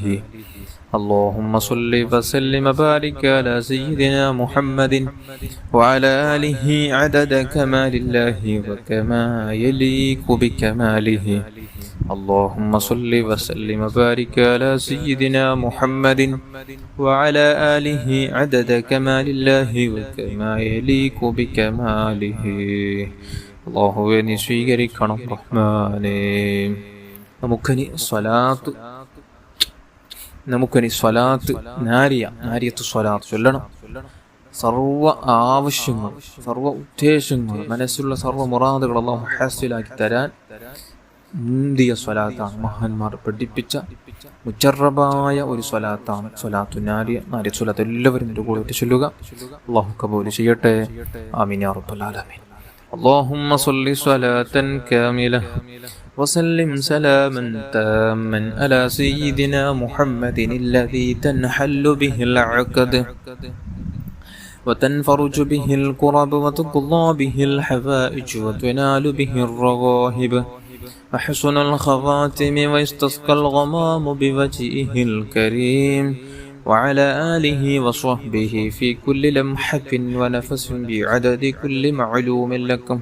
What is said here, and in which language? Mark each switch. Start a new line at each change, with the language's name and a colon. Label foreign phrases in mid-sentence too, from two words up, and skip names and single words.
Arabic: اللهم صل وسلم وبارك على سيدنا محمد وعلى آله عدد كمال الله وكما يليق بكماله. اللهم صل وسلم وبارك على سيدنا محمد وعلى آله عدد كمال الله وكما يليق بكماله.
Malayalam: അല്ലാഹുവേ നീ സ്വീകരിക്കണം റഹ്മാനേ. നമുക്കനി സ്വലാത്ത് നാരിയത്ത് സ്വലാത്ത് ചൊല്ലണം. സർവ്വ ആവശ്യങ്ങൾ, സർവ്വ ഉദ്ദേശങ്ങൾ, മനസ്സിലുള്ള സർവ്വ മുറാദുകൾ അല്ലാഹു ഹാസിലാക്കി തരാൻ മുന്തിയ സ്വലാത്താണ്. മഹാന്മാർ പഠിപ്പിച്ച മുജറബായ ഒരു സ്വലാത്താണ് സ്വലാത്തു നാരിയ സ്വലാത്ത്. എല്ലാവരും എൻ്റെ കൂടെ ചൊല്ലുക. അല്ലാഹു കബൂൽ ചെയ്യട്ടെ.
Arabic: آمين يا رب العالمين. اللهم صل صلاة كاملة وسلم سلاما تاما على سيدنا محمد الذي تنحل به العقد وتنفرج به الكرب وتقضى به الحوائج وتنال به الرغائب وحسن الخواتم ويستسقى الغمام بوجهه الكريم وعلى آله وصحبه في كل لمحة ونفس بعدد كل معلوم لكم.